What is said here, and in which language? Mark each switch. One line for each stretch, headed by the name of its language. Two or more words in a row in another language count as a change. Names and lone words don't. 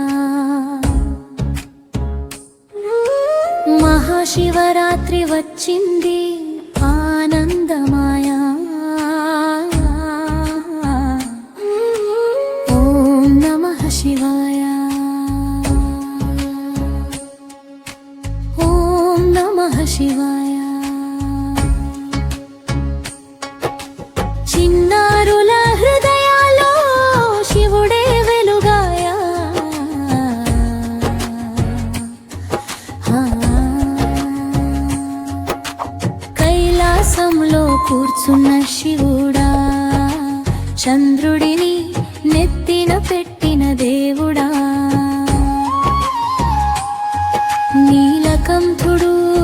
Telugu: महाशिवरात्रि వచ్చింది ఆనందమాయ
Sanskrit: ॐ नमः शिवाय ॐ नमः शिवाय
Telugu: చిన్నారుల హృదయాల్లో శివుడే వెలుగాయ కైలాసంలో కూర్చున్న శివుడా చంద్రుడిని నెత్తిన పెట్టిన దేవుడా నీలకంఠుడు